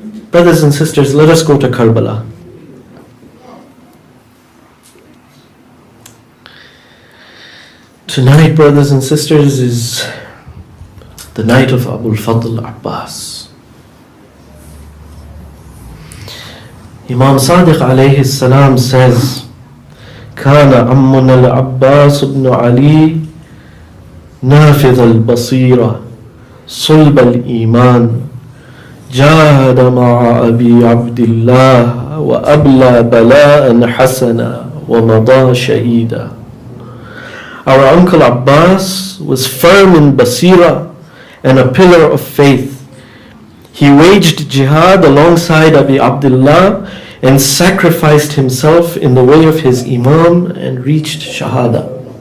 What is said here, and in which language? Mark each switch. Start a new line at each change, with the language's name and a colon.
English: Brothers and sisters, let us go to Karbala. Tonight, brothers and sisters, is the night of Fadhal Abbas. Imam Sadiq alayhi salam says,
Arabic: كان عمنا العباس بن علي نافذ البصيرة صلب الإيمان جاهد مع أبي عبد الله وأبلى بلاء حسنا ومضى شهيدا.
English: Our uncle Abbas was firm in Basira and a pillar of faith. He waged jihad alongside Abi Abdullah and sacrificed himself in the way of his Imam and reached Shahada.